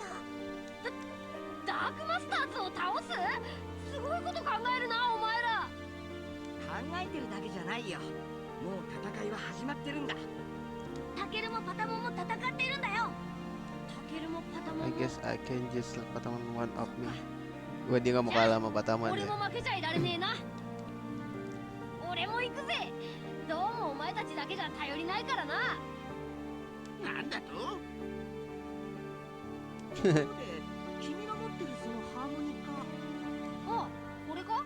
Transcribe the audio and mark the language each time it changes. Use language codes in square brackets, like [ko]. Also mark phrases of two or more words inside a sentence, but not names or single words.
[ja] ダークマスターズを倒す？すごいこと考えるなお前ら。考えてるだけじゃないよ。もう戦いは始まってるんだ。タケルもパタモンも戦ってるんだよ。タケルもパタモ [en] I [ja] ンも。 [en] guess I can just let Patamon one up me. [id] Gua dia nggak mau kalah sama Patamon [ja] 俺 [id] ya. [ja] も負けちゃいられねえな。俺も行くぜ。どうもお前たちだけじゃ頼りないからな。なんだと？ところで君の持ってるそのハーモニカ、あ、これか？